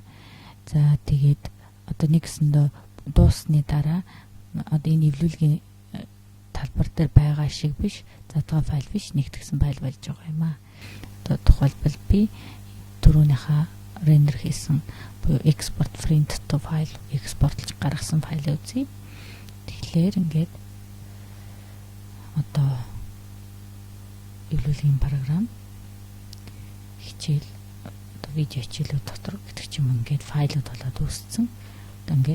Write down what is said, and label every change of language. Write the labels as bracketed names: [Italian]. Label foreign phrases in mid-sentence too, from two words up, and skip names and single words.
[Mongolian] За тэгээд одоо нэгсэндээ дуусны дараа одоо энэ эвлүүлгийн талбар дээр байгаа шиг биш, задгаа файл биш, нэгтгэсэн файл болж байгаа юм аа. Одоо тухайлбал би түрүүнийхээ рендер хийсэн буюу [English] export print to file [Mongolian] экспортлж гаргасан файлыг үзье. Тэгэхээр ингээд одоо эвлүүлгийн програм хичээл видео хичээлүүд дотор гэдэг ч юм ингээд файлууд болоод үүссэн.